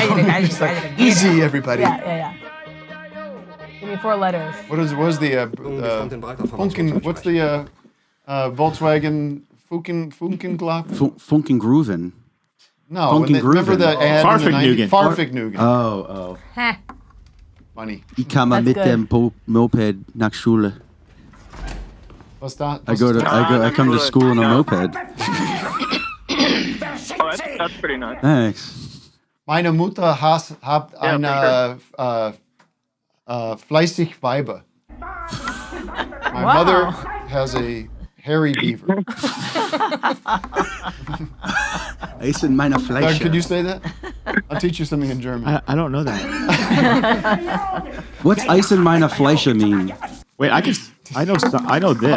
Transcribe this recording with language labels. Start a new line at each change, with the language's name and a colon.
English: It's like, easy, everybody. Yeah. Give me 4 letters. What is the Funken? What's the Volkswagen Funkenglock? Funkengrooven. No, when they, remember the ad in the 90s? Farfignugan. Oh. Heh. Funny.
German: Ich komme mit dem Moped nach Schule.
English: What's that? I come to school on a moped. Oh, that's pretty nice. Thanks.
German: Meine Mutter hat eine fleißig Weiber.
English: My mother has a hairy beaver.
German: Essen meine Fleisch.
English: Doug, could you say that? I'll teach you something in German. I don't know that. What's
German: Eisen meine Fleische
English: mean? Wait, I know this.